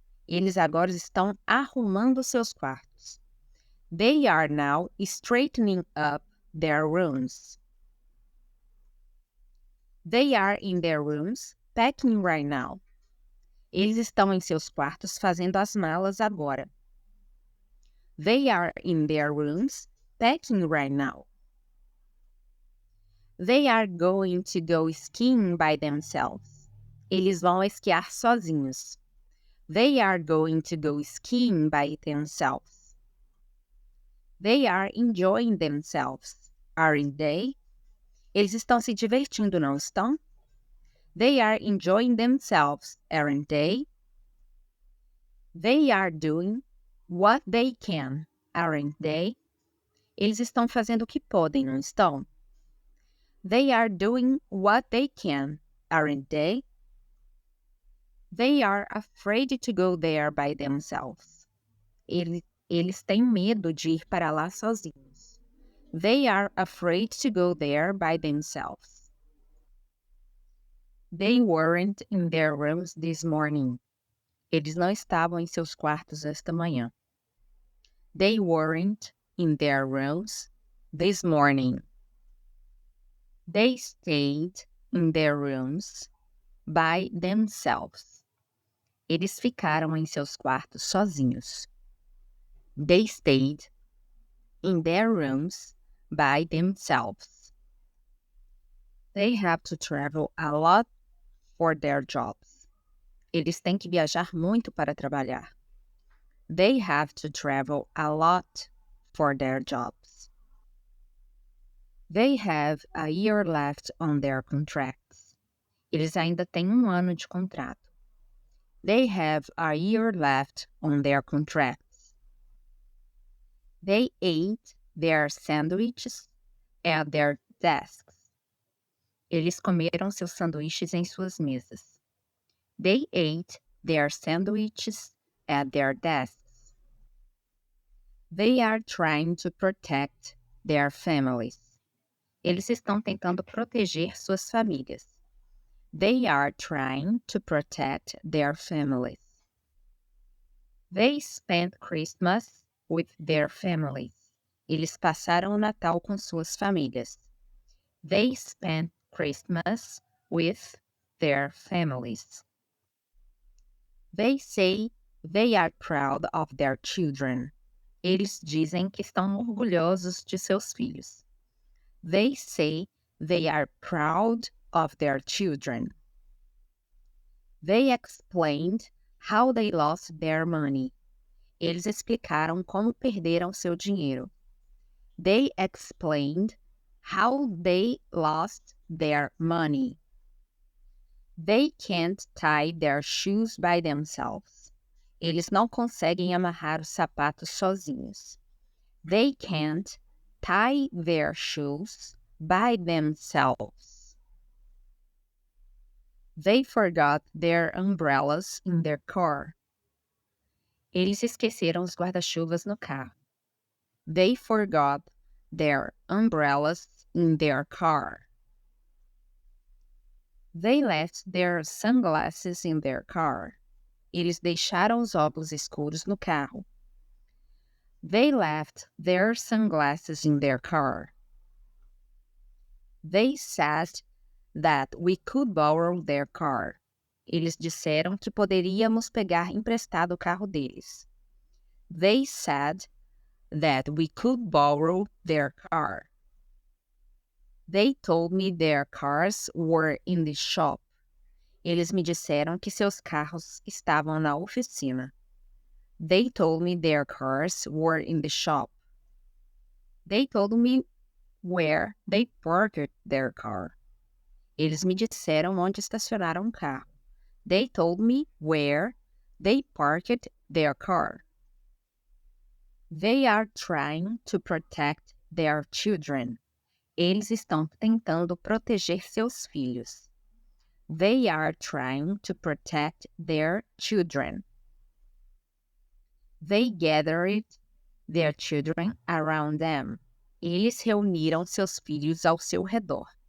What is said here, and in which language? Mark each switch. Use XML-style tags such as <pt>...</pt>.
<pt>Eles agora estão arrumando seus quartos.</pt> <en>They are now straightening up their rooms. They are in their rooms packing right now.</en> <pt>Eles estão em seus quartos fazendo as malas agora.</pt> <en>They are in their rooms packing right now. They are going to go skiing by themselves.</en> <pt>Eles vão esquiar sozinhos.</pt> <en>They are going to go skiing by themselves. They are enjoying themselves, aren't they?</en> <pt>Eles estão se divertindo, não estão?</pt> <en>They are enjoying themselves, aren't they? They are doing what they can, aren't they?</en> <pt>Eles estão fazendo o que podem, não estão?</pt> <en>They are doing what they can, aren't they? They are afraid to go there by themselves.</en> <pt>Eles têm medo de ir para lá sozinhos.</pt> <en>They are afraid to go there by themselves. They weren't in their rooms this morning.</en> <pt>Eles não estavam em seus quartos esta manhã.</pt> <en>They weren't in their rooms this morning. They stayed in their rooms by themselves.</en> <pt>Eles ficaram em seus quartos sozinhos.</pt> <en>They stayed in their rooms by themselves. They have to travel a lot for their jobs.</en> <pt>Eles têm que viajar muito para trabalhar.</pt> <en>They have to travel a lot for their jobs. They have a year left on their contracts.</en> <pt>Eles ainda têm um ano de contrato.</pt> <en>They have a year left on their contracts. They ate their sandwiches at their desks.</en> <pt>Eles comeram seus sanduíches em suas mesas.</pt> <en>They ate their sandwiches at their desks. They are trying to protect their families.</en> <pt>Eles estão tentando proteger suas famílias.</pt> <en>They are trying to protect their families. They spent Christmas with their families.</en> <pt>Eles passaram o Natal com suas famílias.</pt> <en>They spent Christmas with their families. They say they are proud of their children.</en> <pt>Eles dizem que estão orgulhosos de seus filhos.</pt> <en>They say they are proud of their children. They explained how they lost their money.</en> <pt>Eles explicaram como perderam seu dinheiro.</pt> <en>They explained how they lost their money. They can't tie their shoes by themselves.</en> <pt>Eles não conseguem amarrar os sapatos sozinhos.</pt> <en>They can't tie their shoes by themselves. They forgot their umbrellas in their car.</en> <pt>Eles esqueceram os guarda-chuvas no carro.</pt> <en>They forgot their umbrellas in their car. They left their sunglasses in their car.</en> <pt>Eles deixaram os óculos escuros no carro.</pt> <en>They left their sunglasses in their car. They said that we could borrow their car.</en> <pt>Eles disseram que poderíamos pegar emprestado o carro deles.</pt> <en>They said that we could borrow their car. They told me their cars were in the shop.</en> <pt>Eles me disseram que seus carros estavam na oficina.</pt> <en>They told me their cars were in the shop. They told me where they parked their car.</en> <pt>Eles me disseram onde estacionaram o carro.</pt> <en>They told me where they parked their car. They are trying to protect their children.</en> <pt>Eles estão tentando proteger seus filhos.</pt> <en>They are trying to protect their children. They gathered their children around them.</en> <pt>Eles reuniram seus filhos ao seu redor.</pt>